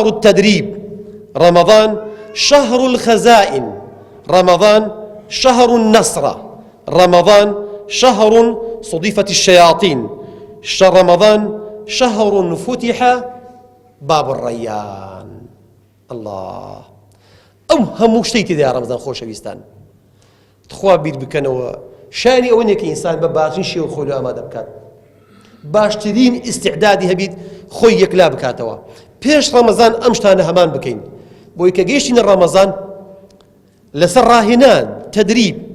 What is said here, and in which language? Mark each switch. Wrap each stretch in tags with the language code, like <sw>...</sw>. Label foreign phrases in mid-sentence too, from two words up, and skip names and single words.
<ar>التدريب رمضان شهر الخزائن رمضان شهر النصر رمضان شهر صديفت الشياطين رمضان شهر فتح باب الريان</ar> <ckb>الله ئەو هەموو شتێکی تێدا ڕەمەزان خۆشەویستان خوا بیر بکەنەوە شانی ئەوەیە کە ئینسان بە باشترین شێوە خۆی ئامادە بکات باشترین ئیستیعدادی هەبیت خۆی یەکلا بکاتەوە پێش ڕەمەزان ئەم شتانە هەمان بکەین بۆی کە گەیشتینە ڕەمەزان لەسەر ڕاهێنان تەدریب</ckb>